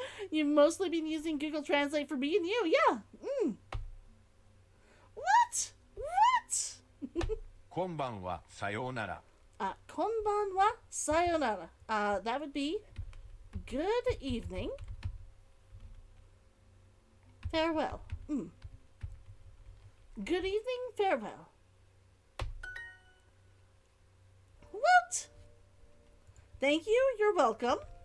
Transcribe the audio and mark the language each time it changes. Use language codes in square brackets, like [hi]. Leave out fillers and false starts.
[en] You've mostly been using Google Translate for me and you, yeah. What? [ja] こんばんは、さようなら。 Konbanwa sayonara. [en] That would be good evening. Farewell. Good evening, farewell. What? Thank you, you're welcome.